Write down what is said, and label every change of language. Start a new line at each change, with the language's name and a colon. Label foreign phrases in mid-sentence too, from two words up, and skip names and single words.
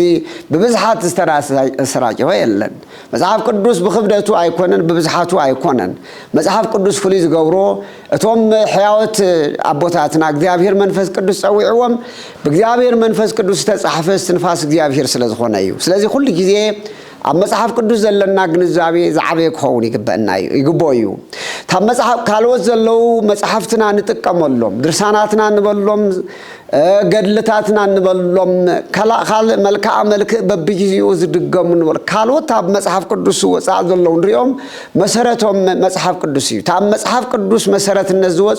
Tigrinya: ብብዝሓት ዝተሰራጨወ የለን መጽሐፍ ቅዱስ ብክብደቱ ኣይኮነን ብብዝሓቱ ኣይኮነን መጽሐፍ ቅዱስ ፍሉይ ዝገብሮ እቶም ሕያወት ኣቦታትና እግዚአብሔር መንፈስ ቅዱስ ጸዊዕዎም በእግዚአብሔር መንፈስ ቅዱስ ተጻሕፈ ንፋስ እግዚአብሔር ስለዝኾነ እዩ
Amharic: ስለዚህ ሁሉ ጊዜ
Tigrinya: ኣብ መጽሐፍ ቅዱስ ዘለና ግንዛቤ ዝዓበየ ክኸውን ይግባእ እዩ ታብ መጽሐፍ ካልኦት ዘለው መጽሐፍትና ንጥቀመሎም ድርሳናትና ንበሎም ገድልታትና ንበሎም ካል መልክዓ መልክዕ በብግዚኡ ዝድገሙ ንበል ካልኦት ኣብ መጽሐፍ ቅዱስ ወጻእ ዘለው ንሪኦም መሰረቶም መጽሐፍ ቅዱስ እዩ ታብ መጽሐፍ ቅዱስ መሰረትነት ዝወጹ